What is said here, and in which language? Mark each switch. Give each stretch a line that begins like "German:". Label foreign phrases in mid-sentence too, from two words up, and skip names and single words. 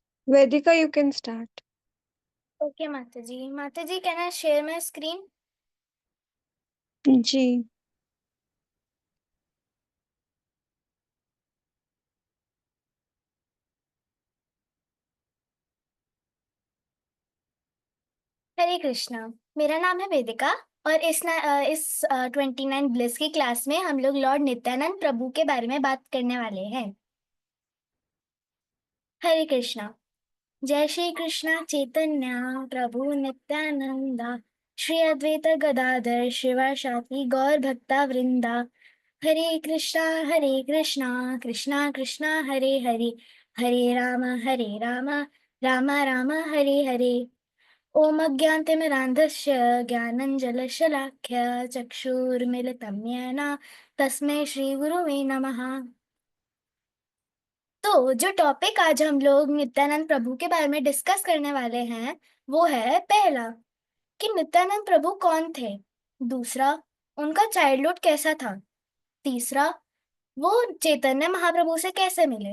English: Vedika, you can start.
Hindi: ओके माता जी। माता जी,
English: can I share my screen?
Hindi: जी। हरे कृष्णा। मेरा नाम है वेदिका। और इस 29 ब्लिस की क्लास में हम लोग लॉर्ड नित्यानंद प्रभु के बारे में बात करने वाले हैं।
Sanskrit: हरे कृष्णा। जय श्री कृष्णा चैतन्य प्रभु नित्यानंदा, श्री अद्वैत गदाधर शिवासादि गौर भक्ता वृंदा। हरे कृष्णा कृष्णा कृष्णा हरे हरे, हरे राम राम राम हरे हरे। ॐ अज्ञानतिमिरान्धस्य ज्ञानञ्जनशलाख्य चक्षुर्मिलितं येन तस्मै श्रीगुरुवे नमः।
Hindi: तो जो टॉपिक आज हम लोग नित्यानंद प्रभु के बारे में डिस्कस करने वाले हैं वो है, पहला, कि नित्यानंद प्रभु कौन थे। दूसरा, उनका चाइल्डहुड कैसा था। तीसरा, वो चैतन्य महाप्रभु से कैसे मिले।